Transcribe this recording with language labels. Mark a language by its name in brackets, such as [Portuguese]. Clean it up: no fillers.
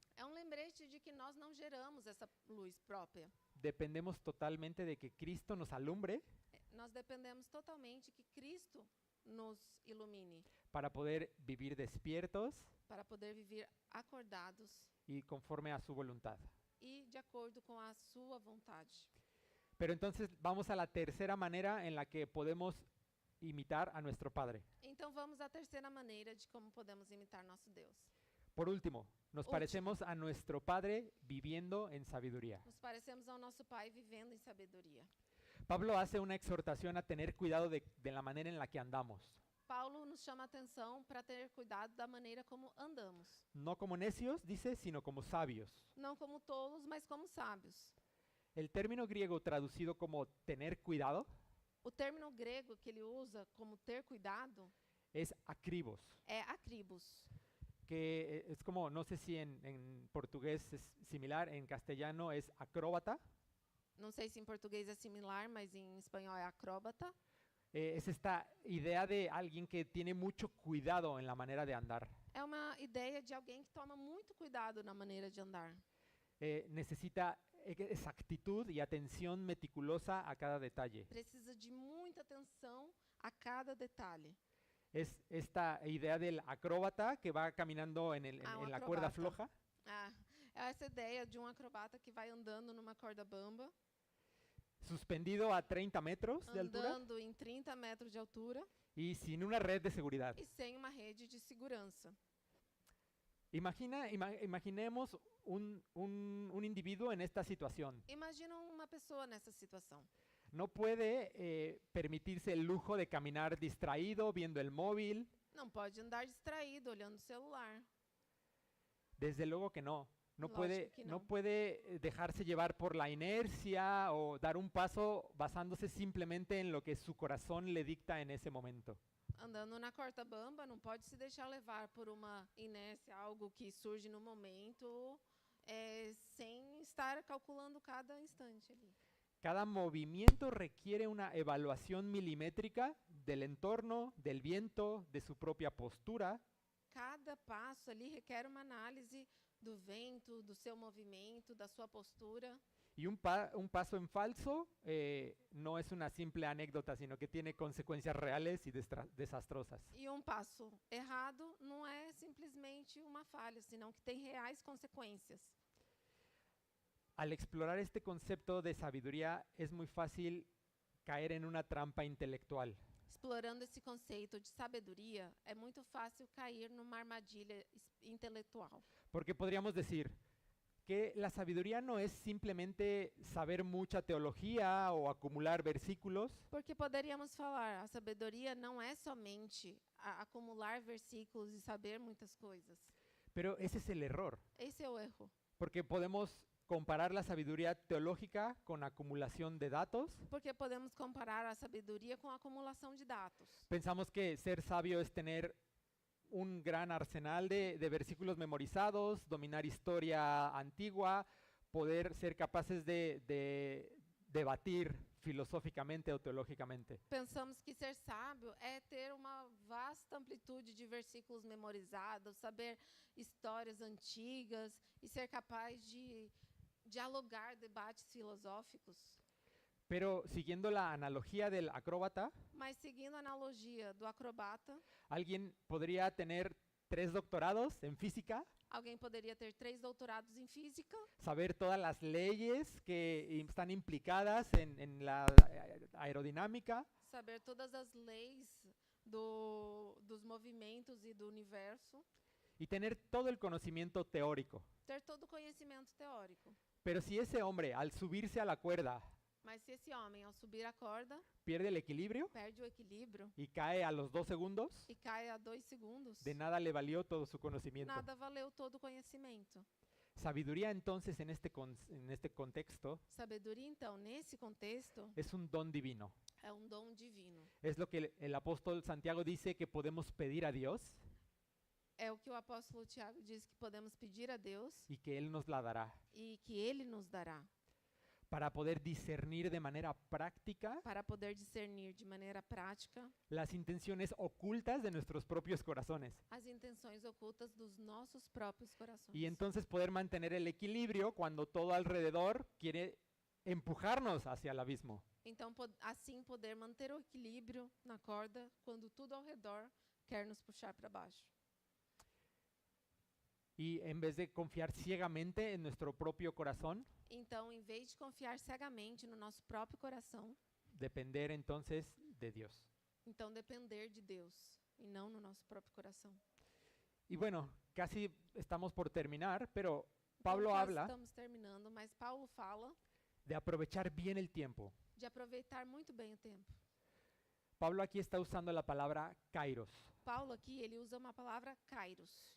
[Portuguese] É lembrete de que nós não geramos essa luz própria. [Spanish] Dependemos totalmente de que Cristo nos alumbre [Portuguese] Nós dependemos totalmente que Cristo nos ilumine [Spanish] para poder vivir despiertos [Portuguese] para poder viver acordados [Spanish] y conforme a su voluntad. [Portuguese] e de acordo com a sua vontade. [Spanish] Pero entonces vamos a la tercera manera en la que podemos imitar a nuestro Padre. [Portuguese] Então vamos à terceira maneira de como podemos imitar nosso Deus. [Spanish] Por último, nos [Portuguese] Último. [Spanish] parecemos a nuestro Padre viviendo en sabiduría. [Portuguese] Nos parecemos ao nosso Pai vivendo em sabedoria. [Spanish] Pablo hace una exhortación a tener cuidado de la manera en la que andamos. [Portuguese] Paulo nos chama a atenção para ter cuidado da maneira como andamos. [Spanish] No como necios, dice, sino como sabios. [Portuguese] Não como tolos, mas como sábios. [Spanish] El término griego traducido como tener cuidado [Portuguese] O término grego que ele usa como ter cuidado [Spanish] es akribos, [Portuguese] é akribos, [Spanish] que es como, no sé si en portugués es similar, en castellano es acróbata. [Portuguese] não sei se em português é similar, mas em espanhol é acróbata. [Spanish] Es esta idea de alguien que tiene mucho cuidado en la manera de andar. [Portuguese] É uma ideia de alguém que toma muito cuidado na maneira de andar. [Spanish] Necesita exactitud y atención meticulosa a cada detalle. [Portuguese] Precisa de muita atenção a cada detalhe. [Spanish] Es esta idea del acróbata que va caminando en la cuerda [Portuguese] acróbata. [Spanish] floja. [Portuguese] É essa ideia de acrobata que vai andando numa corda bamba. [Spanish] suspendido a 30 metros de altura [Portuguese] andando em 30 metros de altura [Spanish] y sin una red de seguridad. [Portuguese] e sem uma rede de segurança. [Spanish] Imaginemos un individuo en esta situación. [Portuguese] Imagina uma pessoa nessa situação. [Spanish] No puede permitirse el lujo de caminar distraído, viendo el móvil. [Portuguese] Não pode andar distraído, olhando o celular. [Spanish] Desde luego que no. No [Portuguese] Lógico [Spanish] puede, [Portuguese] que [Spanish] no no. puede dejarse llevar por la inercia o dar un paso basándose simplemente en lo que su corazón le dicta en ese momento. [Portuguese] Andando na corta bamba, não pode se deixar levar por uma inércia, algo que surge no momento, sem estar calculando cada instante ali. [Spanish] Cada movimiento requiere una evaluación milimétrica del entorno, del viento, de su propia postura. [Portuguese] Cada passo ali requer uma análise do vento, do seu movimento, da sua postura. [Spanish] Y un paso en falso no es una simple anécdota, sino que tiene consecuencias reales y desastrosas. [Portuguese] E um passo errado não é simplesmente uma falha, senão que tem reais consequências. [Spanish] Al explorar este concepto de sabiduría es muy fácil caer en una trampa intelectual. [Portuguese] Explorando esse conceito de sabedoria, é muito fácil cair numa armadilha intelectual. [Spanish] Porque podríamos decir que la sabiduría no es simplemente saber mucha teología o acumular versículos, [Portuguese] Porque poderíamos falar, a sabedoria não é somente acumular versículos e saber muitas coisas. [Spanish] pero ese es el error. [Portuguese] Esse é o erro. [Spanish] Porque podemos comparar la sabiduría teológica con acumulación de datos. [Portuguese] Porque podemos comparar a sabedoria com a acumulação de dados. [Spanish] Pensamos que ser sabio es tener un gran arsenal de versículos memorizados, dominar historia antigua, poder ser capaces de debatir filosóficamente o teológicamente. [Portuguese] Pensamos que ser sábio é ter uma vasta amplitude de versículos memorizados, saber histórias antigas e ser capaz de dialogar debates filosóficos. [Spanish] Pero siguiendo la analogía del acróbata, [Portuguese] Mas seguindo a analogia do acrobata, [Spanish] alguien podría tener 3 doctorados en física, [Portuguese] alguém poderia ter 3 doutorados em física, [Spanish] saber todas las leyes que están implicadas en la aerodinámica, [Portuguese] saber todas as leis dos movimentos e do universo, [Spanish] y tener todo el conocimiento teórico. [Portuguese] ter todo o conhecimento teórico. [Spanish] Pero si ese hombre, al subirse a la cuerda, [Portuguese] Mas se esse homem, ao subir a corda, [Spanish] pierde el equilibrio [Portuguese] perde o equilíbrio [Spanish] y cae a los 2 segundos, [Portuguese] e cai a 2 segundos, [Spanish] de nada le valió todo su conocimiento. [Portuguese] nada valeu todo o conhecimento. [Spanish] Sabiduría entonces en este contexto [Portuguese] Sabedoria, então, nesse contexto, [Spanish] es un don divino. [Portuguese] é um dom divino. [Spanish] Es lo que el apóstol Santiago dice que podemos pedir a Dios [Portuguese] É o que o apóstolo Tiago diz que podemos pedir a Deus [Spanish] y que Él nos la dará, [Portuguese] e que Ele nos dará, [Spanish] para poder discernir de manera práctica [Portuguese] para poder discernir de maneira prática [Spanish] las intenciones ocultas de nuestros propios corazones [Portuguese] as intenções ocultas dos nossos próprios corações. [Spanish] y entonces poder mantener el equilibrio cuando todo alrededor quiere empujarnos hacia el abismo. [Portuguese] Então, assim poder manter o equilíbrio na corda quando tudo ao redor quer nos puxar para baixo. [Spanish] Y en vez de confiar ciegamente en nuestro propio corazón, [Portuguese] Então, em vez de confiar cegamente no nosso próprio coração, [Spanish] depender entonces de Dios. [Portuguese] então depender de Deus e não no nosso próprio coração. [Spanish] Y bueno, casi estamos por terminar, pero [Portuguese] Então, [Spanish] Pablo [Portuguese] quase [Spanish] habla [Portuguese] estamos terminando, mas Paulo fala [Spanish] de aprovechar bien el tiempo. [Portuguese] de aproveitar muito bem o tempo. [Spanish] Pablo aquí está usando la palabra kairos, [Portuguese] Paulo aqui, ele usa uma palavra kairos,